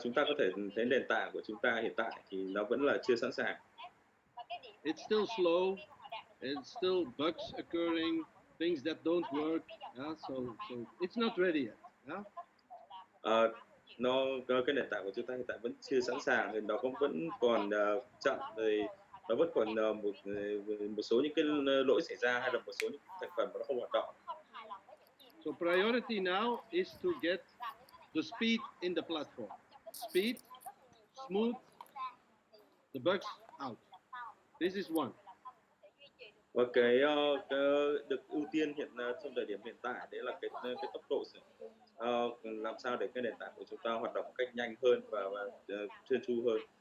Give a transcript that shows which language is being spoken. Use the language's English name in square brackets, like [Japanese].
[Vietnamese] Chúng ta có thể thấy nền tảng của chúng ta hiện tại thì nó vẫn là chưa sẵn sàng. [English] It's still slow. It's still bugs occurring, things that don't work. Yeah? So it's not ready yet. Yeah? [Vietnamese] Cái nền tảng của chúng ta hiện tại vẫn chưa sẵn sàng, thì nó cũng vẫn còn chậm, rồi nó vẫn còn một số những cái lỗi xảy ra hay là một số những thành phần mà nó không hoạt động. [English] So priority now is to get the speed in the platform. Speed, smooth, the bugs out. This is one. [Vietnamese] Và cái được ưu tiên trong thời điểm hiện tại đấy là cái tốc độ làm sao để cái nền tảng của chúng ta hoạt động một cách nhanh hơn và trơn tru hơn.